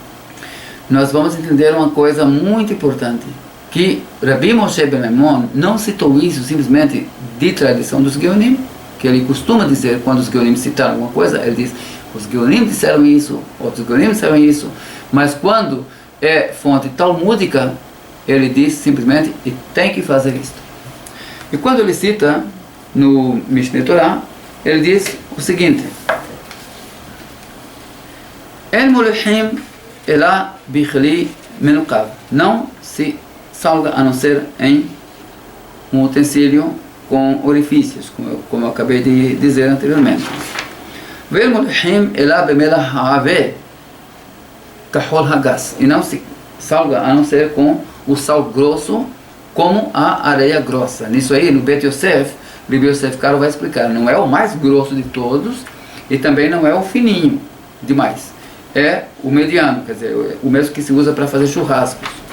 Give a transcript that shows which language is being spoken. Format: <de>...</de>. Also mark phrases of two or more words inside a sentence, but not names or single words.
<pt>HaKohen, nós vamos entender uma coisa muito importante, que Rabbi Moshe Ben Maimon não citou isso simplesmente de tradição dos Geonim, que ele costuma dizer quando os Geonim citaram alguma coisa, ele diz, os Geonim disseram isso, outros Geonim disseram isso, mas quando é fonte talmúdica, ele diz simplesmente, e tem que fazer isso. E quando ele cita no Mishneh Torah, ele diz o seguinte,</pt> <he>אין מולחין אלא בכלי מנוקב,</he> <pt>não se salga a não ser em um utensílio com orifícios, como eu acabei de dizer anteriormente.</pt> <he>ואין מולחין אלא במלח העבה כחול הגס,</he> <pt>e não se salga a não ser com o sal grosso, como a areia grossa. Nisso aí, no Bet Yosef, Rabbi Yosef Karo vai explicar, não é o mais grosso de todos, e também não é o fininho demais. É o mediano, quer dizer, o mesmo que se usa para fazer churrascos.</pt>